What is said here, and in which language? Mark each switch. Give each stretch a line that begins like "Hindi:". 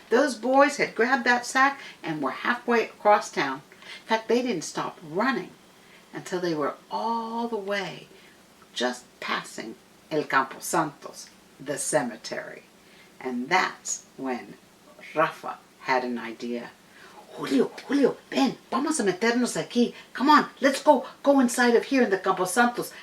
English: Those boys had grabbed that sack and were halfway across town. In fact, they didn't stop running until they were all the way just passing El Campo Santos, the cemetery. And that's when Rafa had an idea.
Spanish: Julio, ven, vamos a meternos aquí.
English: Come on, let's go inside of here in the Campo Santos.